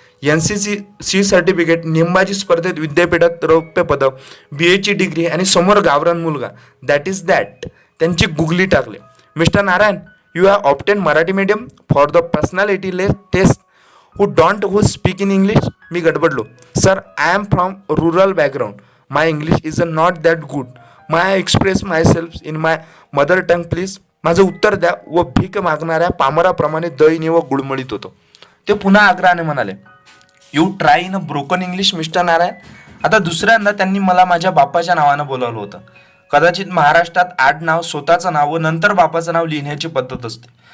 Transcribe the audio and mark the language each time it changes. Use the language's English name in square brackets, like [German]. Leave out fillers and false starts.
[Marathi] NCC certificate, नेमबाजी स्पर्धेत विद्यापीठात रौप्य पदक, BAची डिग्री आणि समोर गावरान मुलगा, [English] That is that. [Marathi] त्यांची गुगली टाकले. [English] "Mister Narayan, you have opted Marathi medium for the personality test who speak in English?" [Marathi] मी गडबडलो. [English] "Sir, I am from rural background. My English is not that good. My express myself in my mother tongue please." [Marathi] माझं उत्तर द्या व भीक मागणाऱ्या पामराप्रमाणे दयनीय व गुळमळीत होतो. ते पुन्हा आग्रहाने म्हणाले, [English] "You try in a broken English mister Narayan." [Marathi] आता दुसऱ्यांदा त्यांनी मला माझ्या बापाच्या नावानं बोलावलं होतं. कदाचित महाराष्ट्रात आडनाव, स्वतःचं नाव व नंतर बापाचं नाव लिहिण्याची पद्धत असते.